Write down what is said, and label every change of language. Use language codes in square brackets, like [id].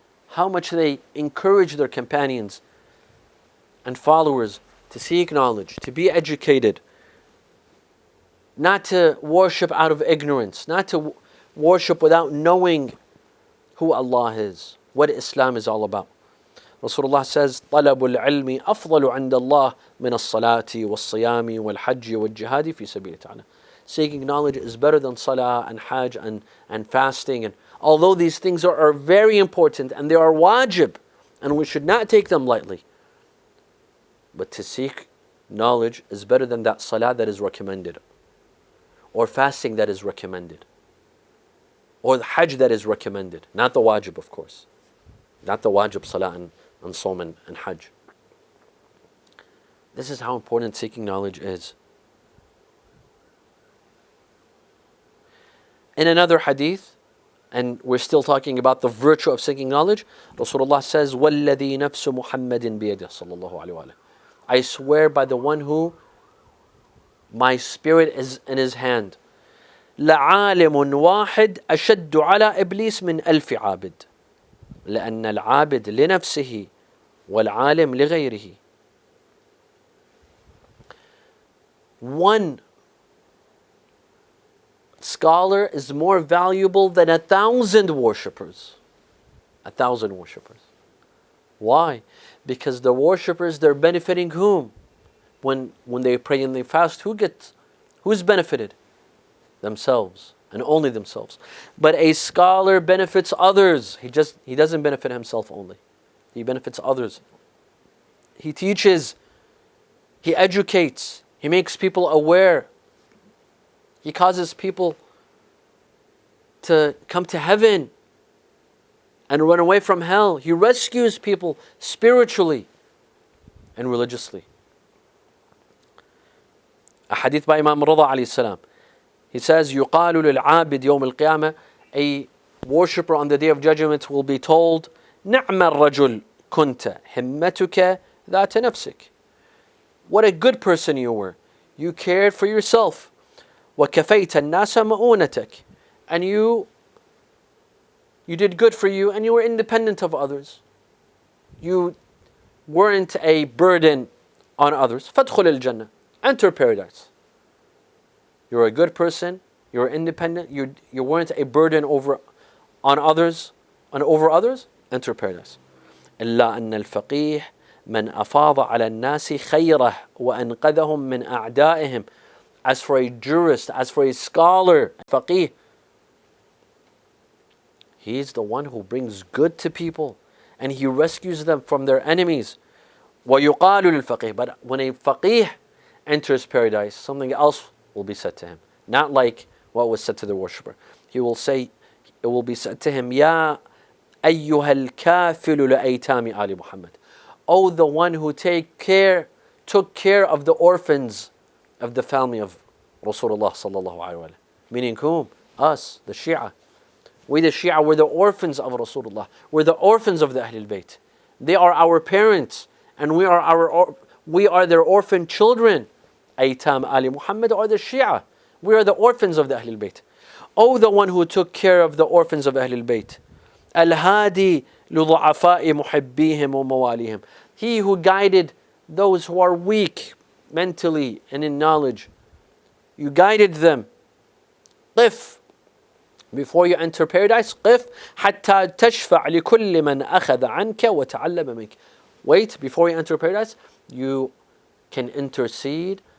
[en] How much they encouraged their companions and followers to seek knowledge, to be educated, not to worship out of ignorance, not to worship without knowing who Allah is, what Islam is all about. Rasulullah says, [ar] طَلَبُ الْعِلْمِ أَفْضَلُ عِنْدَ اللَّهِ مِنَ الصَّلَاةِ وَالصِّيَامِ وَالْحَجِّ وَالْجِهَادِ فِي سَبِيلِ تَعَالَى. [en] Seeking knowledge is better than salah and hajj and fasting. And although these things are very important and they are wajib, and we should not take them lightly, but to seek knowledge is better than that salah that is recommended, or fasting that is recommended, or the hajj that is recommended. Not the wajib, of course. Not the wajib salah and sawm and hajj. This is how important seeking knowledge is. In another hadith, and we're still talking about the virtue of seeking knowledge, Rasulullah says, [ar] وَالَّذِي نَفْسُ مُحَمَّدٍ بِيَدِهِ صلى الله عليه وسلم. [en] I swear by the one who my spirit is in his hand. [ar] لَعَالِمٌ وَاحِدٌ أَشَدُّ عَلَى إِبْلِيسٍ مِنْ أَلْفِ عَابِدٍ لأن العابد لنفسه والعالم لغيره. [en] One scholar is more valuable than 1,000 worshippers. 1,000 worshippers. Why? Because the worshippers, they're benefiting whom? When they pray and they fast, who's benefited? Themselves. And only themselves. But a scholar benefits others. He doesn't benefit himself only. He benefits others. He teaches. He educates. He makes people aware. He causes people to come to heaven and run away from hell. He rescues people spiritually and religiously. A hadith by Imam Rida alayhi salam. He says, [ar] يُقَالُ لِلْعَابِدِ يَوْمِ الْقِيَامَةِ. [en] A worshipper on the Day of Judgment will be told, [ar] نِعْمَ الرَّجُلْ كُنْتَ هِمَّتُكَ ذَاتَ نَفْسِكَ. [en] What a good person you were. You cared for yourself. [ar] وَكَفَيْتَ النَّاسَ مَؤُونَتَكَ. [en] And you did good for you, and you were independent of others. You weren't a burden on others. [ar] فَادْخُلِ الْجَنَّةِ. [en] Enter paradise. You're a good person, you're independent, you weren't a burden over others, enter paradise. [ar] إلا أن الفقيه من أفاض على الناس خيره وأنقذهم من أعدائهم. [en] As for a jurist, as for a scholar, faqih, he's the one who brings good to people and he rescues them from their enemies. [ar] وَيُقَالُ لِلْفَقِيهِ. [en] But when a faqih enters paradise, something else will be said to him. Not like what was said to the worshipper. It will be said to him, [ar] يَا أَيُّهَا الْكَافِلُ لَأَيْتَامِ آلِ مُحَمَّدٍ. [en] Oh, the one who took care of the orphans of the family of Rasulullah sallallahu alaihi wasallam. Meaning whom? Us, the Shia. We the Shia, we're the orphans of Rasulullah. We're the orphans of the Ahlul Bayt. They are our parents, and we are their orphan children. Aytam Ali Muhammad are the Shia. We are the orphans of the Ahlul Bayt. Oh, the one who took care of the orphans of Ahlul Bayt. [ar] Al-Hadi لِضُعَفَاءِ مُحِبِّيهِمْ وَمَوَالِيهِمْ. [en] He who guided those who are weak mentally and in knowledge. You guided them. [ar] قف. Before you enter paradise, قف حتى تشفع لكل من أخذ عنك وتعلم منك. [en] Wait, before you enter paradise, you can intercede